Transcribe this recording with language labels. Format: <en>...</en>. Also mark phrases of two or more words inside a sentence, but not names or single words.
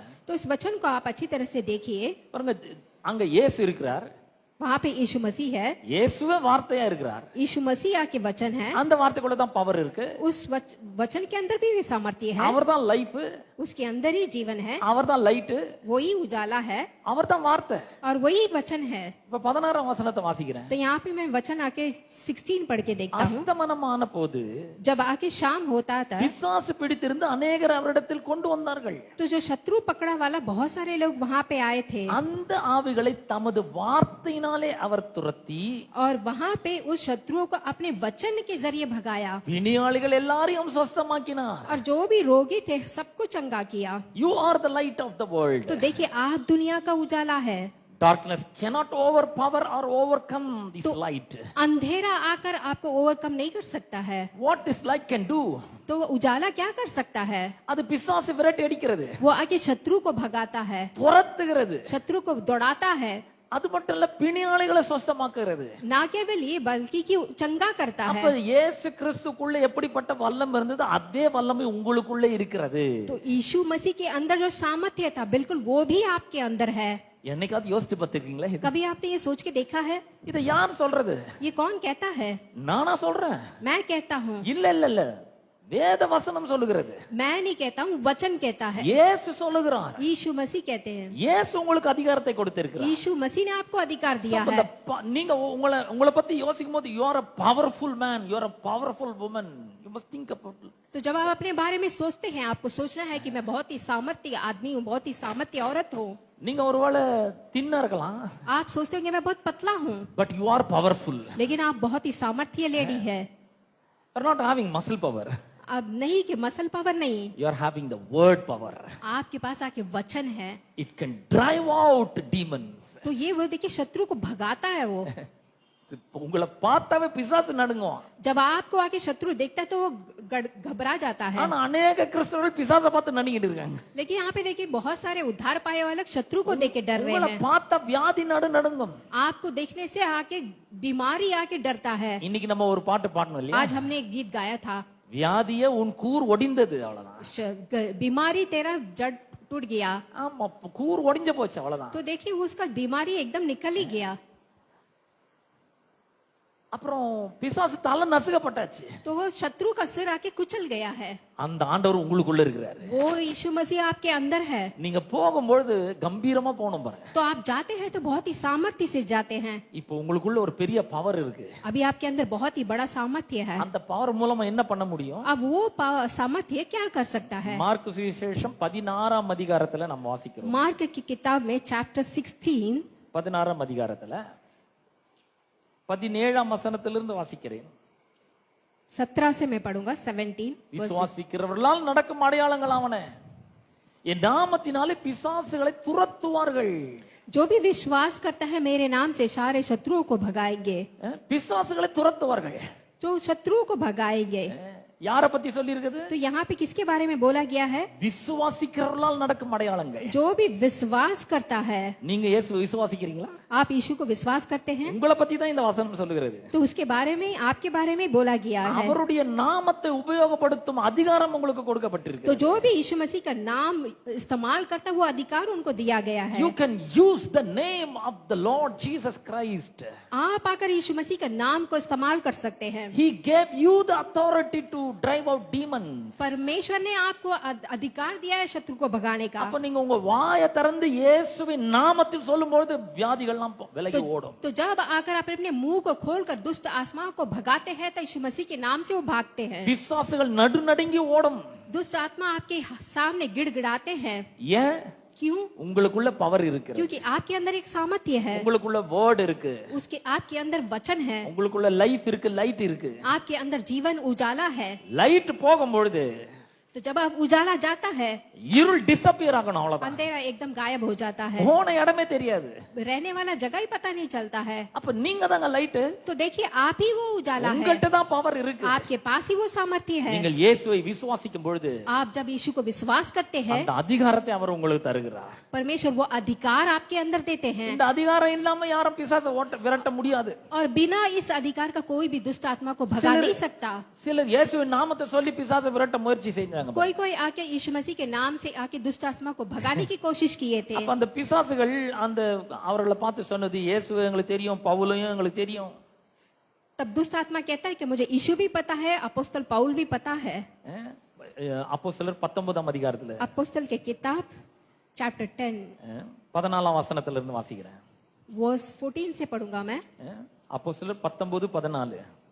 <hi>तो इस वचन को आप अच्छी तरह से देखिए।</hi> <ta>பாருங்க, அங்க இயேசு இருக்கிறார்,</ta> <hi>वहाँ पे यीशु मसीह है,</hi> <ta>இயேசுவே வார்த்தையா இருக்கிறார்,</ta> <hi>यीशु मसीह आके वचन है,</hi> <ta>அந்த வார்த்தைக்குள்ள தான் பவர் இருக்கு,</ta> <hi>उस वचन के अंदर भी सामर्थ्य है,</hi> <ta>அவர்தான் லைஃப்,</ta> <hi>उसके अंदर ही जीवन है,</hi> <ta>அவர்தான் லைட்,</ta> <hi>वही उजाला है</hi> <ta>அவர்தான் வார்த்தை.</ta> <hi>और वही वचन है।</hi> <ta>இப்ப 16ஆம் வசனத்தை வாசிக்கிறேன்.</ta> <hi>तो यहाँ पे मैं वचन आके 16 पढ़ के देखता हूँ।</hi> <ta>அஸ்தமனமான போது</ta> <hi>जब आके शाम होता था</hi> <ta>பிசாசு பிடித்திருந்து அநேகர் அவரிடத்தில் கொண்டு வந்தார்கள்.</ta> <hi>तो जो शत्रु पकड़ा वाला बहुत सारे लोग वहाँ पे आए थे</hi> <ta>அந்த ஆவிகளை தமது வார்த்தையினாலே அவர் துரத்தி</ta> <hi>और वहाँ पे उस शत्रुओं को अपने वचन के जरिए भगाया</hi> <ta>பிணியாளிகள் எல்லாரையும் சுஸ்தமாக்கினார்.</ta> <hi>और जो भी रोगी थे सबको चंगा किया।</hi> <en>You are the light of the world.</en> <hi>तो देखिए आप दुनिया का उजाला है।</hi> <en>Darkness cannot overpower or overcome this light.</en> <hi>अंधेरा आकर आपको ओवरकम नहीं कर सकता है।</hi> <en>What this light can do?</en> <hi>तो उजाला क्या कर सकता है?</hi> <ta>அது பிசாசு விரட்டி அடிக்கிறது,</ta> <hi>वो आके शत्रु को भगाता है,</hi> <ta>துரத்துகிறது.</ta> <hi>शत्रु को दौड़ाता है।</hi> <ta>அது மட்டும் இல்ல, பிணியாளிகளை சுஸ்தமாக்குறது.</ta> <hi>ना केवल ये बल्कि कि चंगा करता</hi> <ta>அப்ப</ta> <hi>है।</hi> <ta>இயேசு கிறிஸ்துக்குள்ள எப்படிப்பட்ட வல்லம் இருந்தது, அதே வல்லமை உங்களுக்குள்ள இருக்கிறது.</ta> <hi>तो यीशु मसीह के अंदर जो सामर्थ्य था बिल्कुल वो भी आपके अंदर है।</hi> <ta>என்னைக்காவது யோசிச்சு பார்த்திருக்கீங்களா?</ta> <hi>कभी आपने ये सोच के देखा है?</hi> <ta>இதை யார் சொல்றது?</ta> <hi>ये कौन कहता है?</hi> <ta>நானா சொல்றேன்?</ta> <hi>मैं कहता हूँ।</hi> <ta>இல்ல இல்ல இல்ல, வேத வசனம் சொல்லுகிறது,</ta> <hi>मैं नहीं कहता हूँ, वचन कहता है।</hi> <ta>இயேசு சொல்லுகிறார்.</ta> <hi>यीशु मसीह कहते हैं।</hi> <ta>இயேசு உங்களுக்கு அதிகாரத்தை கொடுத்திருக்கிறார்.</ta> <hi>यीशु मसीह ने आपको अधिकार दिया</hi> <ta>அப்ப</ta> <hi>है।</hi> <ta>நீங்க உங்களை பத்தி யோசிக்கும் போது</ta> <en>you are a powerful man, you are a powerful woman, you must think about it.</en> <hi>तो जब आप अपने बारे में सोचते हैं आपको सोचना है कि मैं बहुत ही सामर्थ्य आदमी हूँ, बहुत ही सामर्थ्य औरत हूँ।</hi> <ta>நீங்க ஒருவேளை தின்னா இருக்கலாம்,</ta> <hi>आप सोचते होंगे मैं बहुत पतला हूँ,</hi> <en>but you are powerful.</en> <hi>लेकिन आप बहुत ही सामर्थ्य लेडी है।</hi> <en>You are not having muscle power,</en> <hi>अब नहीं कि</hi> <en>muscle power</en> <hi>नहीं,</hi> <en>you are having the word power.</en> <hi>आपके पास आके वचन है।</hi> <en>It can drive out demons.</en> <hi>तो ये वो देखिए शत्रु को भगाता है वो।</hi> <ta>உங்களை பார்த்தாவே பிசாசு நடுங்குவான்.</ta> <hi>जब आपको आके शत्रु देखता है तो वो घबरा जाता है।</hi> <ta>ஆனா அநேக கிறிஸ்தவர்கள் பிசாசை பார்த்து நடுங்கிட்டு இருக்காங்க.</ta> <hi>लेकिन यहाँ पे देखिए बहुत सारे उद्धार पाए वाले शत्रु को देख के डर रहे</hi> <ta>உங்களை</ta> <hi>हैं।</hi> <ta>பார்த்தா வியாதி நடுங்கும்.</ta> <hi>आपको देखने से आके बीमारी आके डरता है।</hi> <ta>இன்னைக்கு நம்ம ஒரு பாட்டு பாடணும் இல்லையா?</ta> <hi>आज हमने एक गीत गाया था,</hi> <ta>வியாதியே உன் கூர் ஒடிந்தது, அவ்வளவுதான்.</ta> <hi>बीमारी तेरा जड़ टूट गया।</hi> <ta>ஆமா, கூர் ஒடிஞ்சு போச்சு, அவ்வளவுதான்.</ta> <hi>तो देखिए उसका बीमारी एकदम निकल ही गया।</hi> <ta>அப்புறம் பிசாசு தலை நசுக்கப்பட்டாச்சு.</ta> <hi>तो वो शत्रु का सिर आके कुचल गया है।</hi> <ta>அந்த ஆண்டவர் உங்களுக்குள்ள இருக்கிறாரு.</ta> <hi>वो यीशु मसीह आपके अंदर है।</hi> <ta>நீங்க போகும்போது கம்பீரமா போகணும் பாருங்க.</ta> <hi>तो आप जाते हैं तो बहुत ही सामर्थ्य से जाते हैं।</hi> <ta>இப்போ உங்களுக்குள்ள ஒரு பெரிய பவர் இருக்கு.</ta> <hi>अभी आपके अंदर बहुत ही बड़ा सामर्थ्य है।</hi> <ta>அந்த பவர் மூலமா என்ன பண்ண முடியும்?</ta> <hi>अब वो सामर्थ्य क्या कर सकता है?</hi> <ta>மார்க் சுவிசேஷம் 16ஆம் அதிகாரத்துல நம்ம வாசிக்கிறோம்.</ta> <hi>मार्क की किताब में चैप्टर 16</hi> <ta>16ஆம் அதிகாரத்துல 17ஆம் வசனத்திலிருந்து வாசிக்கிறேன்.</ta> <hi>17 से मैं पढ़ूंगा 17।</hi> <ta>விசுவாசிக்கிறவர்களால் நடக்கும் அடையாளங்கள் ஆவன, என் நாமத்தினாலே பிசாசுகளை துரத்துவார்கள்.</ta> <hi>जो भी विश्वास करता है मेरे नाम से सारे शत्रुओं को भगाएंगे।</hi> <ta>பிசாசுகளை துரத்துவார்கள்.</ta> <hi>जो शत्रुओं को भगाएंगे।</hi> <ta>யார பத்தி சொல்லி இருக்குது?</ta> <hi>तो यहाँ पे किसके बारे में बोला गया है?</hi> <ta>விசுவாசிக்கிறவர்களால் நடக்கும் அடையாளங்கள்.</ta> <hi>जो भी विश्वास करता है।</hi> <ta>நீங்க இயேசு விசுவாசிக்கிறீங்களா?</ta> <hi>आप यीशु को विश्वास करते हैं?</hi> <ta>உங்களை பத்தி தான் இந்த வசனம் சொல்லுகிறது.</ta> <hi>तो उसके बारे में आपके बारे में बोला गया है।</hi> <ta>அவருடைய நாமத்தை உபயோகப்படுத்தும் அதிகாரம் உங்களுக்கு கொடுக்கப்பட்டிருக்கு.</ta> <hi>तो जो भी यीशु मसीह का नाम इस्तेमाल करता है वो अधिकार उनको दिया गया है।</hi> <en>You can use the name of the Lord Jesus Christ.</en> <hi>आप आकर यीशु मसीह का नाम को इस्तेमाल कर सकते हैं।</hi> <en>He gave you the authority to drive out demons.</en> <hi>परमेश्वर ने आपको अधिकार दिया है शत्रु को भगाने का।</hi> <ta>அப்ப நீங்க உங்க வாயை திறந்து இயேசுவின் நாமத்தில் சொல்லும்போது வியாதிகள்லாம் விலகி ஓடும்.</ta> <hi>तो जब आकर आप अपने मुंह को खोलकर दुष्ट आत्माओं को भगाते हैं तो यीशु मसीह के नाम से वो भागते हैं।</hi> <ta>பிசாசுகள் நடுநடுங்கி ஓடும்.</ta> <hi>दुष्ट आत्मा आपके सामने गिड़गिड़ाते हैं।</hi> <ta>ஏன்?</ta> <hi>क्यों?</hi> <ta>உங்களுக்குள்ள பவர் இருக்கு.</ta> <hi>क्योंकि आपके अंदर एक सामर्थ्य है।</hi> <ta>உங்களுக்குள்ள வேர்ட் இருக்கு.</ta> <hi>उसके आपके अंदर वचन है।</hi> <ta>உங்களுக்குள்ள லைஃப் இருக்கு, லைட் இருக்கு.</ta> <hi>आपके अंदर जीवन उजाला है।</hi> <ta>லைட் போகும்பொழுது</ta> <hi>तो जब आप उजाला जाता है</hi> <ta>இருள் டிஸப்பியர் ஆகணும், அவ்வளவுதான்.</ta> <hi>अंधेरा एकदम गायब हो जाता है।</hi> <ta>போன இடமே தெரியாது.</ta> <hi>रहने वाला जगह ही पता नहीं चलता है।</hi> <ta>அப்ப நீங்க தாங்க லைட்.</ta> <hi>तो देखिए आप ही वो उजाला है।</hi> <ta>உங்கள்ட்ட தான் பவர் இருக்கு.</ta> <hi>आपके पास ही वो सामर्थ्य है।</hi> <ta>நீங்கள் இயேசுவை விசுவாசிக்கும் பொழுது</ta> <hi>आप जब यीशु को विश्वास करते हैं</hi> <ta>அந்த அதிகாரத்தை அவர் உங்களுக்கு தருகிறார்.</ta> <hi>परमेश्वर वो अधिकार आपके अंदर देते हैं।</hi> <ta>இந்த அதிகாரம் இல்லாம யாரும் பிசாசை விரட்ட முடியாது.</ta> <hi>और बिना इस अधिकार का कोई भी दुष्ट आत्मा को भगा नहीं सकता।</hi> <ta>சிலர் இயேசுவின் நாமத்தை சொல்லி பிசாசை விரட்ட முயற்சி செஞ்சாங்க. ஆரம்பிச்சாங்க</ta> <hi>कोई कोई आके यीशु मसीह के नाम से आके दुष्ट आत्मा को भगाने की कोशिश किए थे।</hi> <ta>அப்ப அந்த பிசாசுகள் அந்த அவர்களை பார்த்து சொன்னது, இயேசு எங்களுக்கு தெரியும், பவுலையும் எங்களுக்கு தெரியும்.</ta> <hi>तब दुष्ट आत्मा कहता है कि मुझे यीशु भी पता है, अपोस्तल पौल भी पता है।</hi> <ta>அப்போஸ்தலர் 19ஆம் அதிகாரத்துல</ta> <hi>अपोस्तल के किताब चैप्टर 10</hi> <ta>14ஆம் வசனத்துல இருந்து வாசிக்கிறேன்.</ta> <hi>वर्स 14 से पढ़ूंगा मैं।</hi> <ta>அப்போஸ்தலர் 19:14</ta>